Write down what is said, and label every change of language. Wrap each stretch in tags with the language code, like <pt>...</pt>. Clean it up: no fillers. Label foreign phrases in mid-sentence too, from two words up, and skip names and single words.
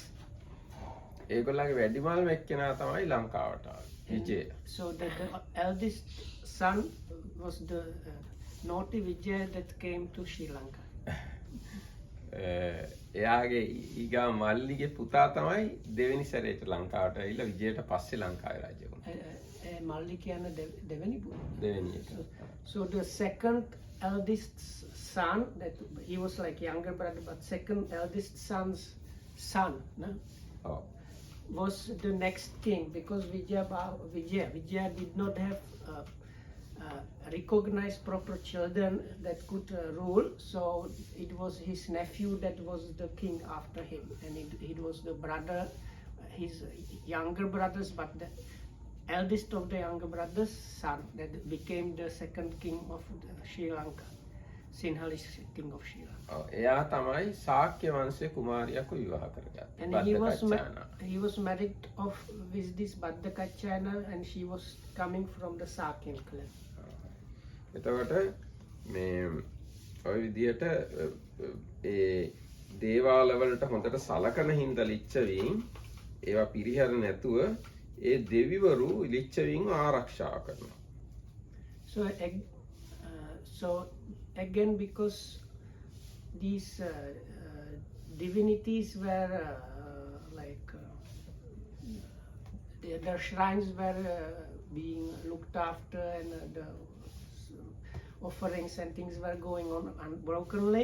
<si>ඒගොල්ලන්ගේ වැඩිමල්ම එක්කෙනා තමයි ලංකාවට විජය.</si> <en>So the eldest son was the naughty Vijay that came to Sri Lanka.</en> <si>එයාගේ ඊගා මල්ලිගේ පුතා තමයි දෙවෙනි සැරේට ලංකාවට ඇවිල්ලා විජයට පස්සේ ලංකාවේ රජ වුණා. Malli කියන්න දෙවෙනි පුතා. දෙවෙනි එක.</si> <en>So the second eldest son, that he was like younger brother, but second eldest son's son, no? Oh. Was the next king, because Vijaya did not have recognized proper children that could rule, so it was his nephew that was the king after him, and it was the brother, his younger brothers, but the eldest of the younger brothers' son that became the second king of Sri Lanka, Sinhalese king of Sri Lanka.</en> <si>එයා තමයි ශාක්‍ය වංශයේ කුමාරියක විවාහ කරගත්තේ.</si> <en>And he was married off with this Baddakachana, and she was coming from the Sakyan clan.</en> <si>එතකොට මේ ඔය විදියට ඒ දේවාල වලට හොඳට සලකන හින්දා ලිච්ඡවීන් ඒවා පිරිහැර නැතුව ඒ දෙවිවරු ලිච්ඡවීන් ආරක්ෂා කරනවා.</si> <en>So again, because these divinities were their shrines were being looked after, and the offerings and things were going on unbrokenly.</en>